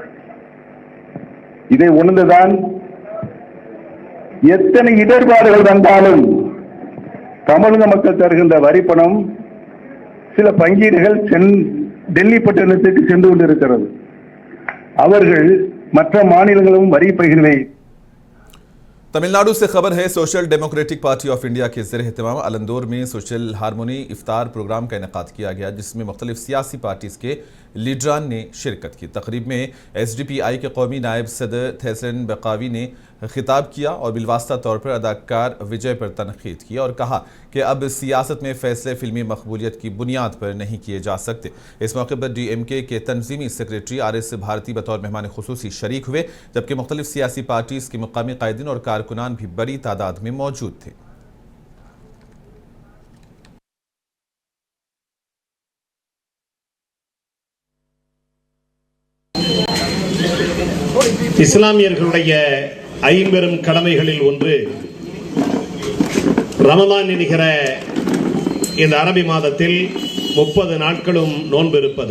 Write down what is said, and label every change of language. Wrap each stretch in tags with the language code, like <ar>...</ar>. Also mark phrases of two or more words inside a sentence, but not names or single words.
<ta>இதை உணர்ந்துதான் எத்தனை இடர்பாடுகள் வந்தாலும் தமிழக மக்கள் தருகின்ற வரிப்பணம் சில பங்கீடுகள் டெல்லி பட்டணத்துக்கு சென்று கொண்டிருக்கிறது. அவர்கள் மற்ற மாநிலங்களும் வரி பகிர்வை।</ta> <ur>تمل ناڈو سے خبر ہے، سوشل ڈیموکریٹک پارٹی آف انڈیا کے زیر اہتمام الندور میں</ur> <en>social harmony</en> <ur>افطار پروگرام کا انعقاد کیا گیا، جس میں مختلف سیاسی پارٹیز کے لیڈران نے شرکت کی. تقریب میں SDPI کے قومی نائب صدر تھیسلن بکاوی نے خطاب کیا اور بالواسطہ طور پر اداکار وجے پر تنقید کی اور کہا کہ اب سیاست میں فیصلے فلمی مقبولیت کی بنیاد پر نہیں کیے جا سکتے. اس موقع پر DMK کے تنظیمی سیکریٹری RS بھارتی بطور مہمان خصوصی شریک ہوئے، جبکہ مختلف سیاسی پارٹیز کے مقامی قائدین اور کارکنان بھی بڑی تعداد میں موجود تھے.</ur> <ta>இஸ்லாமியர்களுடைய ஐம்பெரும் கடமைகளில் ஒன்று ரமலான் என்கிற இந்த அரபி மாதத்தில் 30 நாட்களும் நோன்பு இருப்பது.</ta>